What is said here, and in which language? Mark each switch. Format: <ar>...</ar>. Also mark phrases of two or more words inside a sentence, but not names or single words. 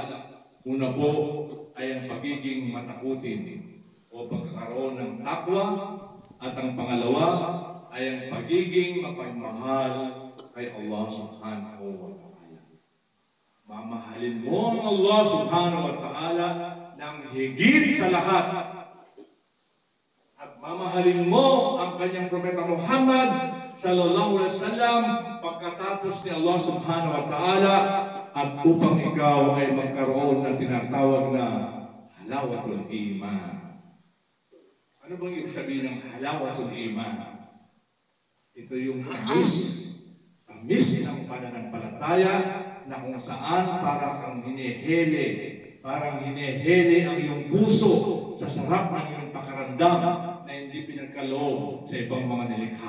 <tl>Una po ay ang pagiging matakutin o pagkakaroon ng takwa, at ang pangalawa ay ang pagiging mapagmahal kay</tl> <ar>الله سبحانه وتعالى.</ar> <tl>Mamahalin mo ang</tl> <ar>الله سبحانه وتعالى</ar> <tl>ng higit sa lahat. At mamahalin mo ang kanyang propeta Muhammad</tl> <ar>صلى الله عليه وسلم</ar> <tl>pagkatapos ni</tl> <ar>الله سبحانه وتعالى,</ar> <tl>at upang ikaw ay magkaroon ng tinatawag na</tl> <ar>حلاوة الإيمان.</ar> <tl>Ano bang ibig sabihin ng</tl> <ar>حلاوة الإيمان?</ar> <tl>Ito yung tamis ng pananampalataya na kung saan parang hinihili ang iyong puso sa sarap ng iyong pakaramdam na hindi pinagkaloob sa ibang mga nilikha.</tl>